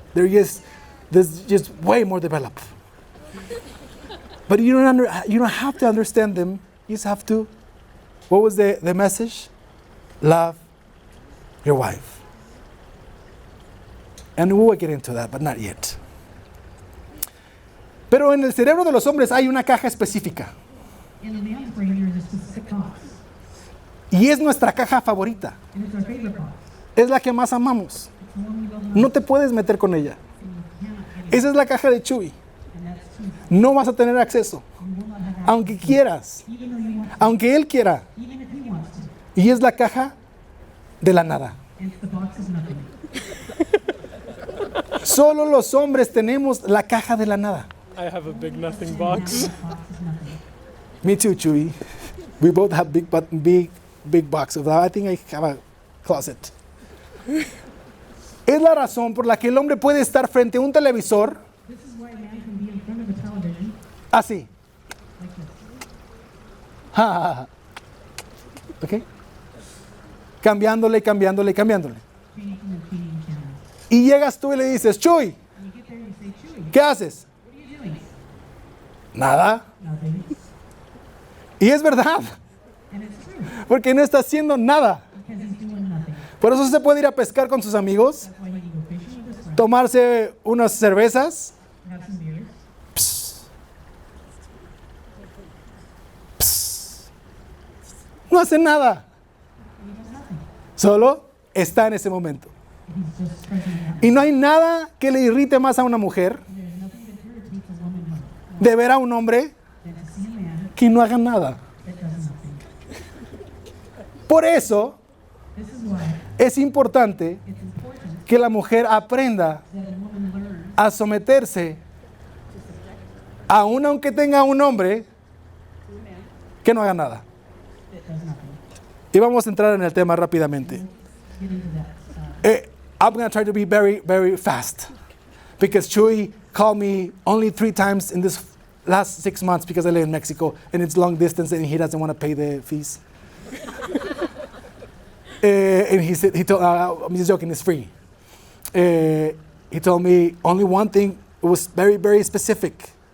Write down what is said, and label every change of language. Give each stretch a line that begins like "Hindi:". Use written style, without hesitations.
English: There's just way more developed. But you don't have to understand them. You just have to. What was the message? Love your wife. And we will get into that, but not yet.
Spanish: Pero en el cerebro de los hombres hay una caja específica.
English: In a man's brain, there's a specific box,
Spanish: Y es nuestra caja favorita.
English: and it's our favorite box.
Spanish: Es la que más amamos.
English: It's the one we love most,
Spanish: No te puedes meter con ella.
English: and you cannot get it,
Spanish: Esa es la caja de Chewy.
English: and that's true.
Spanish: No vas a tener acceso.
English: You will not have access
Spanish: Aunque
English: to it,
Spanish: quieras.
English: even though you want to,
Spanish: Aunque él quiera.
English: even if he wants to.
Spanish: Y es la caja de la nada.
English: It's the box of nothing.
Spanish: Solo los hombres tenemos la caja de la nada.
English: I have a big nothing And box. that box is nothing. Me too, Chewy. We both have big box of that. I think I have a closet.
Spanish: Es la razón por la que el hombre puede estar frente a un televisor
English: This is why a man can be in front of a television
Spanish: así.
English: like this.
Spanish: Ja, ja, ja. ¿Ok? Cambiándole.
English: Changing and changing channels.
Spanish: Y llegas tú y le dices, Chuy,
English: And you get there and you say, Chewy,
Spanish: ¿qué haces?
English: what are you doing?
Spanish: Nada.
English: Nothing.
Spanish: Y es verdad,
English: And it's true,
Spanish: porque no está haciendo nada.
English: because he's doing nothing.
Spanish: Por eso se puede ir a pescar con sus amigos,
English: That's why he can go fishing with his friends,
Spanish: tomarse unas cervezas.
English: have some beers,
Spanish: No hace nada.
English: and he does nothing.
Spanish: Solo está en ese momento.
English: He's just present in that.
Spanish: Y no hay nada que le irrite más a una mujer
English: There's nothing that irritates a woman more
Spanish: de ver a un hombre
English: than to see a man
Spanish: que no haga nada.
English: that does nothing.
Spanish: Por eso
English: This is why
Spanish: es importante
English: it's important
Spanish: que la mujer aprenda
English: that a woman learn
Spanish: a someterse, aun aunque tenga un hombre que no haga nada.
English: that does nothing.
Spanish: Y vamos a entrar en el tema rápidamente.
English: Get into that. I'm going to try to be very, very fast because Chuy called me only 3 times in this last 6 months because I live in Mexico and it's long distance and he doesn't want to pay the fees. And he said, I'm just joking, it's free. He told me only one thing, it was very, very specific.